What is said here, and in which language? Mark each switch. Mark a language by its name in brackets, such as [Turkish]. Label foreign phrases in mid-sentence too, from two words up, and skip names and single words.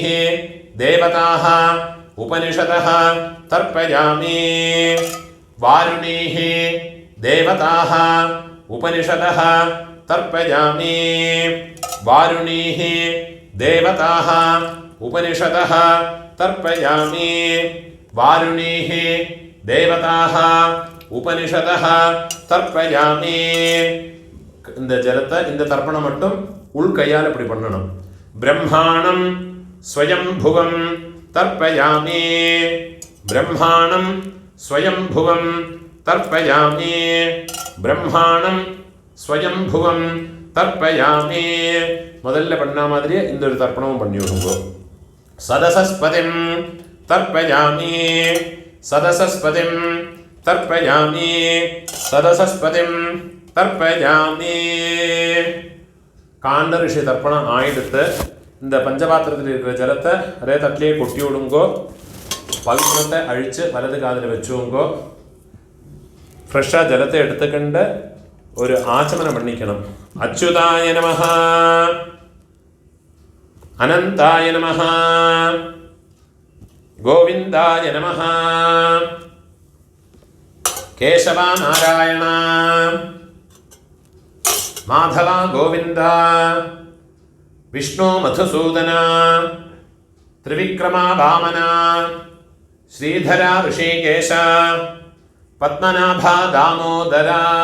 [Sanskrit] देवताः उपनिषदः तर्पयामि वारुणीः देवताः उपनिषदः तर्पयामि वारुणीः देवताः उपनिषदः तर्पयामि वारुणीः देवताः उपनिषदः तर्पयामि [Tamil] இந்த ஜலத்தை இந்த தர்ப்பணம் மட்டும் உள் கையால் இப்படி பண்ணணும் [Sanskrit] ब्रह्माणं स्वयंभुवं तर्पयामि ब्रह्माणं स्वयंभुवं तर्पयामि ब्रह्माणं स्वयंभुवं तर्पयामि [Tamil] முதல்ல பண்ண மாதிரியே இந்த ஒரு தர்ப்பணமும் பண்ணி விடுங்க [Sanskrit] सदसस्पतिं तर्पयामि सदसस्पतिं तर्पयामि सदसस्पतिं तर्पयामि [Tamil] காண்ட ரிஷி தர்ப்பணம் ஆயிடுத்து இந்த பஞ்சபாத்திரத்தில் இருக்கிற ஜலத்தை அதே தட்டிலேயே கொட்டி விடுங்கோ பல்குணத்தை அழித்து வலது காதில் வச்சுங்கோ ஃப்ரெஷ்ஷாக ஜலத்தை எடுத்துக்கண்டு ஒரு ஆச்சமனம் பண்ணிக்கணும் [Sanskrit] अच्युताय नमः अनन्ताय नमः गोविन्दाय नमः केशव नारायण माधवा गोविंद विष्णु मधुसूदन त्रिविक्रमा वामन श्रीधरा ऋषिकेश पद्मनाभा दामोदरा